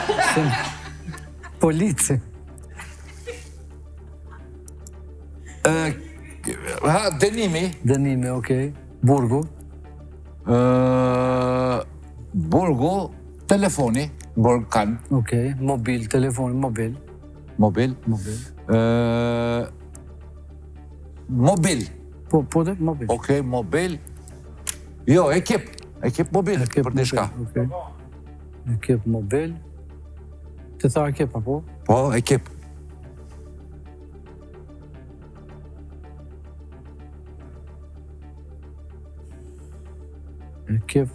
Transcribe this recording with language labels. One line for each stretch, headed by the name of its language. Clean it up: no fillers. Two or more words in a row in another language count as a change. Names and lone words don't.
Albanian: Polici. Denimi, okej. Burgu. Burgu, telefoni. Burg kanë. Okej, mobil, telefoni, mobil. Mobil. Mobil. Po dhe, mobil. Okej, mobil. Jo, ekip mobil, për të shka. Ekip mobil. Të tha ekip, apo? Po, ekip. Ekip.